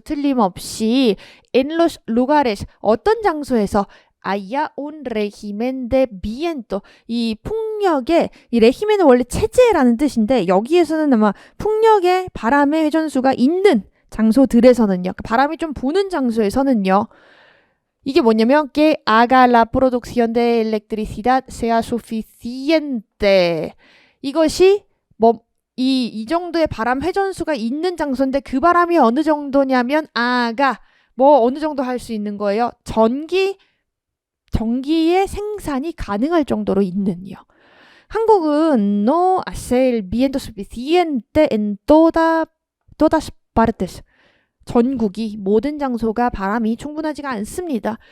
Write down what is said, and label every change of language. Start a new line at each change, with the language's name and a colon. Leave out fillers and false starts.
Korean: 틀림없이
Spanish: en los lugares
Korean: 어떤 장소에서
Spanish: haya un régimen de viento
Korean: 이 풍력의 이 régimen은 원래 체제라는 뜻인데 여기에서는 아마 풍력의 바람의 회전수가 있는 장소들에서는요. 바람이 좀 부는 장소에서는요. 이게 뭐냐면
Spanish: que haga la producción de electricidad sea suficiente.
Korean: 이것이 이 정도의 바람 회전수가 있는 장소인데 그 바람이 어느 정도냐면 어느 정도 할 수 있는 거예요. 전기의 생산이 가능할 정도로 있는요. 한국은
Spanish: no hacer viento suficiente en todas partes.
Korean: 전국이 모든 장소가 바람이 충분하지가 않습니다.